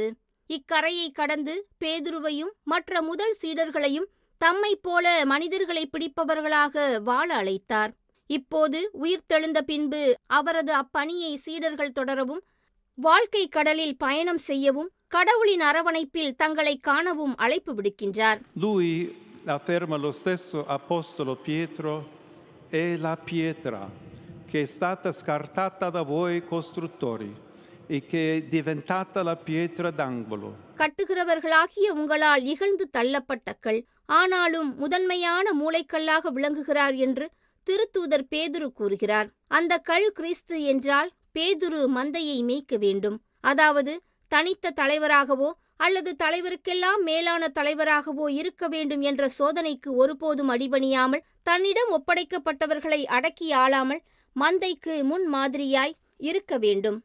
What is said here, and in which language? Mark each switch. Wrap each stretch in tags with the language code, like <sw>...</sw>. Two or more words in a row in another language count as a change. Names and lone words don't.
<ta>இக்கரையை கடந்து பேதுருவையும் மற்ற முதல் சீடர்களையும் தம்மை போல மனிதர்களை பிடிப்பவர்களாக வாழ அழைத்தார். இப்போது உயிர்த்தெழுந்த பின்பு அவரது அப்பணியை சீடர்கள் தொடரவும், வாழ்க்கை கடலில் பயணம் செய்யவும், கடவுளின் அரவணைப்பில் தங்களை காணவும் அழைப்பு விடுக்கின்றார்.</ta> <it>Lui, afferma lo stesso apostolo Pietro, è la pietra che è stata scartata da voi costruttori e che è diventata la pietra d'angolo.</it> <ta>கட்டுகிறவர்களாகிய உங்களால் இகழ்ந்து தள்ளப்பட்ட கல், ஆனாலும் முதன்மையான மூலைக்கல்லாக விளங்குகிறார் என்று திருத்தூதர் பேதுரு கூறுகிறார். அந்த கல் கிறிஸ்து என்றால் பேதுரு மந்தையை மேய்க்க வேண்டும். அதாவது தனித்த தலைவராகவோ அல்லது தலைவருக்கெல்லாம் மேலான தலைவராகவோ இருக்க வேண்டும் என்ற சோதனைக்கு ஒருபோதும் அடிபணியாமல், தன்னிடம் ஒப்படைக்கப்பட்டவர்களை அடக்கி ஆளாமல் மந்தைக்கு முன் மாதிரியாய் இருக்க வேண்டும்.</ta>